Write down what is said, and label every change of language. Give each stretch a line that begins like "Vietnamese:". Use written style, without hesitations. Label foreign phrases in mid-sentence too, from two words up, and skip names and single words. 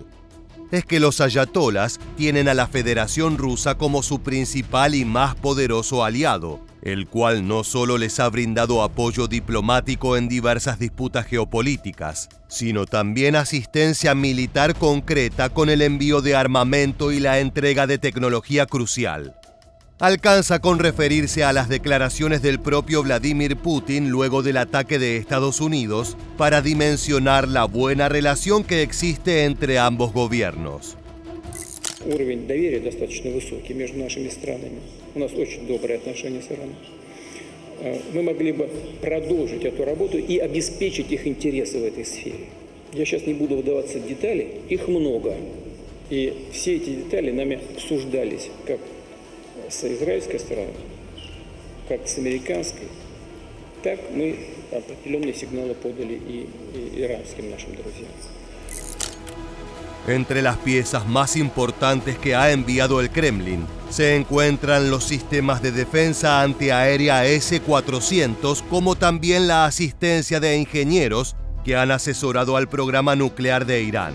Spanish: Es que los ayatolas tienen a la Federación Rusa como su principal y más poderoso aliado, el cual no solo les ha brindado apoyo diplomático en diversas disputas geopolíticas, sino también asistencia militar concreta con el envío de armamento y la entrega de tecnología crucial. Alcanza con referirse a las declaraciones del propio Vladimir Putin luego del ataque de Estados Unidos para dimensionar la buena relación que existe entre ambos gobiernos.
Russian: Уровень доверия достаточно высокий между нашими странами. У нас очень добрые отношения с Ираном. Мы могли бы продолжить эту работу и обеспечить их интересы в этой сфере. Я сейчас не буду вдаваться в детали, их много. И все эти детали нами обсуждались как с израильской стороны, как с американской. Так мы определенные сигналы подали и иранским нашим друзьям.
Spanish: Entre las piezas más importantes que ha enviado el Kremlin se encuentran los sistemas de defensa antiaérea S-400, como también la asistencia de ingenieros que han asesorado al programa nuclear de Irán.